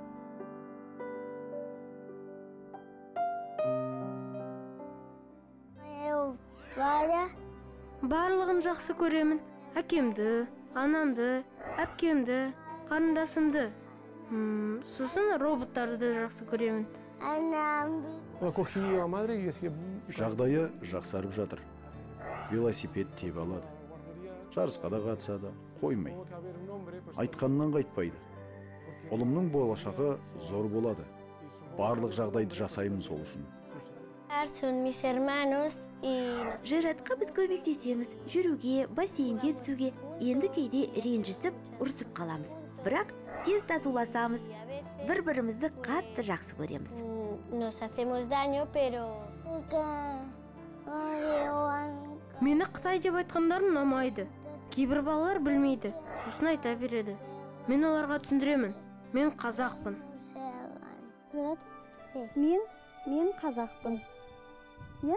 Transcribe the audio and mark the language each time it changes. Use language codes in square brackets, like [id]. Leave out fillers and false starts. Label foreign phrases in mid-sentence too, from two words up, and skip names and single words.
[kk] Барлығын жақсы көремін. Әкемді, анамды, әпкемді, қарындасымды. Сосын роботтарды жақсы көремін. [es] cogí a madre y decía, [kk] Жағдайы жақсарып жатыр. Велосипед теб алады. Жарысқа да қатысады, қоймай. Айтқаннан қайтпайды. Ұлымның болашағы зор болады. Барлық жағдайды жасаймын сол үшін. [es] Son mis hermanos y [kk] Жыратқа біз көмектесеміз, жүруге, бассейнге түсуге, енді кейде ренжісіп, ұрсып қаламыз. Бірақ тез татуласамыз, бір-бірімізді қатты жақсы көреміз. [es] nos hacemos daño, pero [kk] Мені Қытай деп айтқандары ұнамайды. Кейбір балалар білмейді, сосын айта береді. Мен оларға түсіндіремін. Мен қазақпын. Мен қазақпын. Иә?